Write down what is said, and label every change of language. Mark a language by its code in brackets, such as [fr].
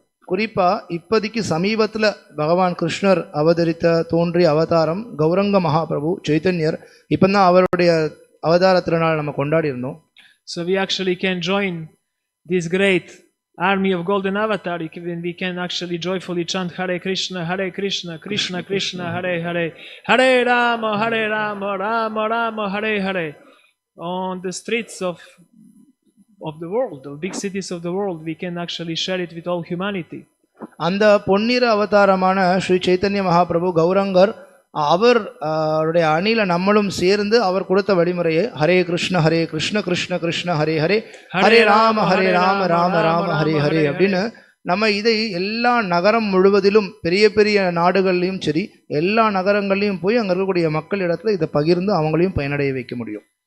[ta] குறிப்பா இப்போதைக்கு சமீபத்தில் பகவான் கிருஷ்ணர் அவதரித்த தோன்றிய அவதாரம் கௌரங்க மகாபிரபு சைத்தன்யர். இப்போ தான் அவருடைய அவதார திருநாள் நம்ம கொண்டாடி இருந்தோம். [en] So we actually can join this great army of golden avatar when we can actually joyfully chant Hare Krishna, Krishna Krishna, Hare Hare, Hare Rama, Rama Rama, Hare Hare, on the streets of the world, the big cities of the world. We can actually share it with all humanity. [ta] அந்த பொன்னிற அவதாரமான ஸ்ரீ சைத்தன்ய மகாபிரபு கௌரங்கர் அவருடைய அணில நம்மளும் சேர்ந்து அவர் கொடுத்த வழிமுறையை ஹரே கிருஷ்ண கிருஷ்ண கிருஷ்ண ஹரே ஹரே, ஹரே ராம ராம ராம ஹரே ஹரே அப்படின்னு நம்ம இதை எல்லா நகரம் முழுவதிலும், பெரிய பெரிய நாடுகள்லையும் சரி, எல்லா நகரங்கள்லையும் போய் அங்கே இருக்கக்கூடிய மக்கள் இடத்துல இதை பகிர்ந்து அவங்களையும் பயனடைய வைக்க முடியும்.